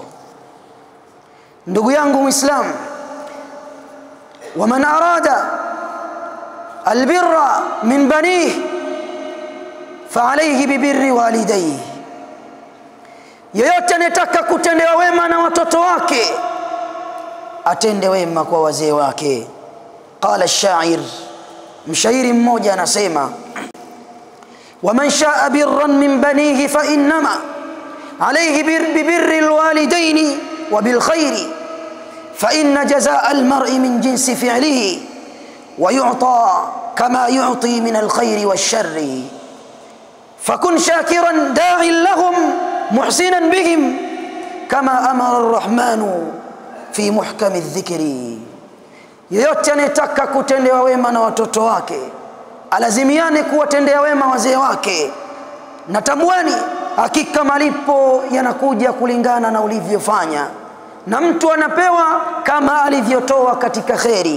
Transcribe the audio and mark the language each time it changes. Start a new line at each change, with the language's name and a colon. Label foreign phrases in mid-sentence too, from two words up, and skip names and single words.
Swahili: Ndugu yangu Muislam,
Arabic: ومن أراد البر من بنيه فعليه ببر والديه,
Swahili: yeyote anataka kutendewa wema na watoto wake atende wema kwa wazee wake.
Arabic: قال الشاعر,
Swahili: mshairi mmoja anasema
Arabic: ومن شاء برا من بنيه فإنما عليه ببر الوالدين وبالخير فإن جزاء المرء من جنس فعله ويعطى كما يعطي من الخير والشر فكن شاكرا داعيا لهم محسنا بهم كما أمر الرحمن في محكم الذكر.
Swahili: Yeyote anayetaka kutendewa wema na watoto wake alazimiane kuwatendea wema wazee wake, na tambueni hakika malipo yanakuja kulingana na ulivyofanya, na mtu anapewa kama alivyotoa katika kheri.